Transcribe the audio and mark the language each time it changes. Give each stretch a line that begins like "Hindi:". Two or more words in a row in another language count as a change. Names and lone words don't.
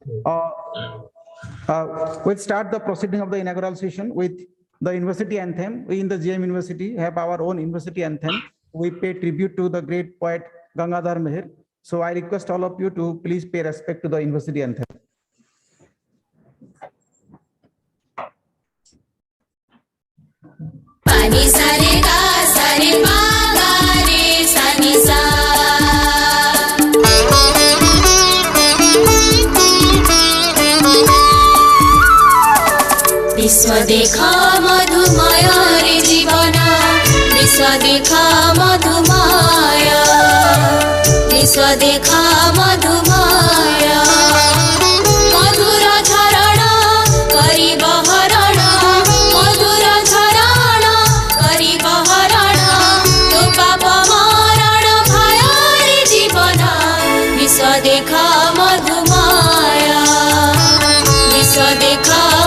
English: We'll start the proceeding of the inaugural session with the university anthem. We in the GM University have our own university anthem. We pay tribute to the great poet Gangadhar Mehar. So I request all of you to please pay respect to the university anthem. Pani sa re ga sa re pa ga re sa ni sa.
Odia: ବିଶ୍ୱ ଦେଖା ମଧୁମୟ ରେ ଜୀବନ ବିଶ୍ୱ ଦେଖା ମଧୁମୟ ବିଶ୍ୱ ଦେଖା ମଧୁମୟ ମଧୁର ଝରଣ କରି ବହରଣ ମଧୁର ଝରଣ କରି ବହରଣ ତୋ ପାପ ମରଣ ଭୟ ରେ ଜୀବନ ବିଶ୍ୱ ଦେଖା ମଧୁମୟ ବିଶ୍ୱ ଦେଖା